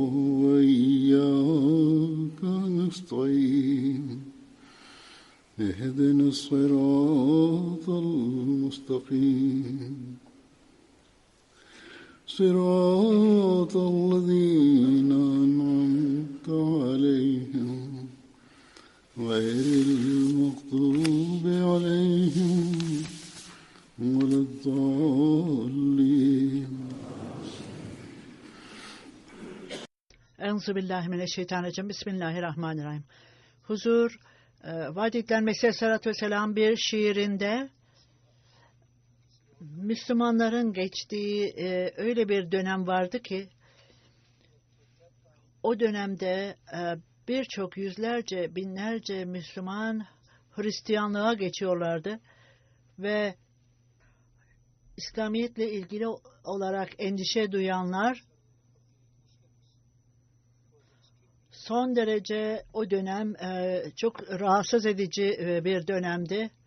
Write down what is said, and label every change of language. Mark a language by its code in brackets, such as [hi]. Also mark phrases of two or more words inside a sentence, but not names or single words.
[ar] وإياك نستعين اهدنا الصراط المستقيم صراط الذين أنعمت عليهم غير المغضوب عليهم ولا الضالين. أعوذ بالله من الشيطان الرجيم. بسم الله الرحمن الرحيم. [tr] Huzur, vaad edilen Mesih [ar] عليه الصلاة والسلام [tr] bir şiirinde Müslümanların geçtiği öyle bir dönem vardı ki o dönemde birçok yüzlerce, binlerce Müslüman Hristiyanlığa geçiyorlardı ve İslamiyetle ilgili olarak endişe duyanlar son derece o dönem çok rahatsız edici bir dönemdi.